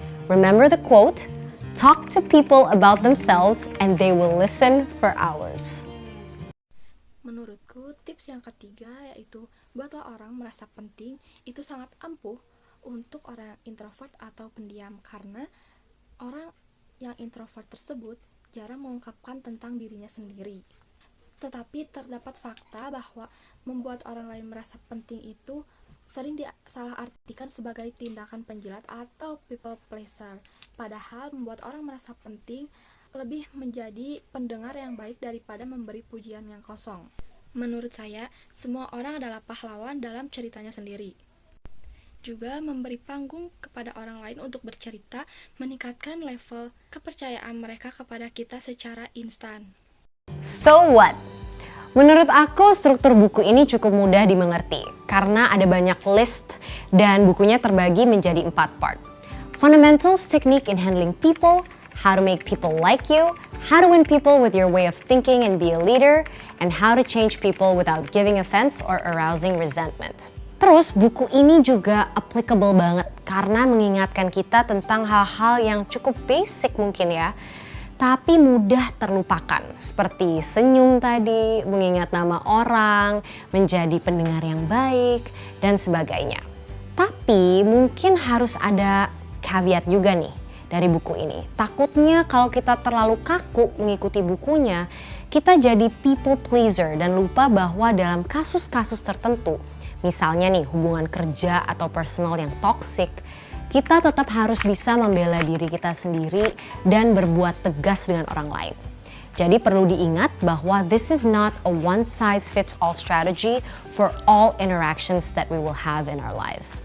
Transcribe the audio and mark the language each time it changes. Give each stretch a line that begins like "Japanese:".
English: Remember the quote, talk to people about themselves and they will listen for hours.
Indonesian: Menurutku, tips yang ketiga yaitu buatlah orang merasa penting itu sangat ampuh untuk orang introvert atau pendiam karena orang yang introvert tersebut jarang mengungkapkan tentang dirinya sendiri. Tetapi terdapat fakta bahwa membuat orang lain merasa penting itu sering disalahartikan sebagai tindakan penjilat atau people pleaser. Padahal membuat orang merasa penting lebih menjadi pendengar yang baik daripada memberi pujian yang kosong. Menurut saya, semua orang adalah pahlawan dalam ceritanya sendiri. Juga memberi panggung kepada orang lain untuk bercerita meningkatkan level kepercayaan mereka kepada kita secara instan.
English: So what?
Indonesian: Menurut aku struktur buku ini cukup mudah dimengerti karena ada banyak list dan bukunya terbagi menjadi 4 part.
English: Fundamentals technique in handling people, how to make people like you, how to win people with your way of thinking and be a leader, and how to change people without giving offense or arousing resentment.
Indonesian: Terus buku ini juga applicable banget karena mengingatkan kita tentang hal-hal yang cukup basic mungkin ya, tapi mudah terlupakan. Seperti senyum tadi, mengingat nama orang, menjadi pendengar yang baik, dan sebagainya. Tapi mungkin harus ada caveat juga nih dari buku ini. Takutnya kalau kita terlalu kaku mengikuti bukunya, kita jadi people pleaser dan lupa bahwa dalam kasus-kasus tertentu, misalnya nih hubungan kerja atau personal yang toxic, kita tetap harus bisa membela diri kita sendiri dan berbuat tegas dengan orang lain. Jadi perlu diingat bahwa
English: this is not a one size fits all strategy for all interactions that we will have in our lives.